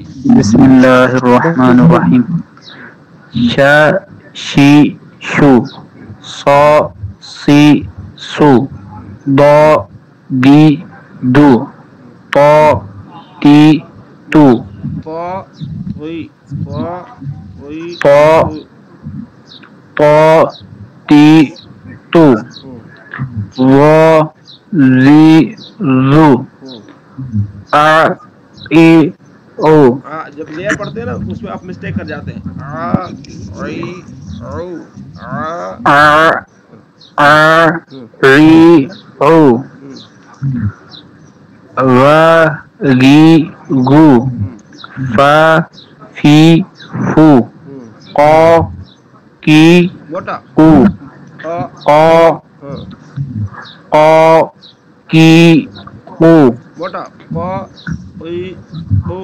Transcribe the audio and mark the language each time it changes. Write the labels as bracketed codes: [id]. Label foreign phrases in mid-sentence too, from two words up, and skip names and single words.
[ar] بسم اللہ الرحمن الرحیم. شا شی شو سو سی سو دو دی دو تو تی تو پا ہوئی پا ہوئی تو تو تی تو و زی زو آ ای او. [ur] جب لیئر پڑھتے ہیں نا اس میں آپ مسٹیک کر جاتے ہیں. آ ای او ری او و ری گو فا فی فو قو کی موٹا کو قو قو کی کو موٹا پا ہوئی او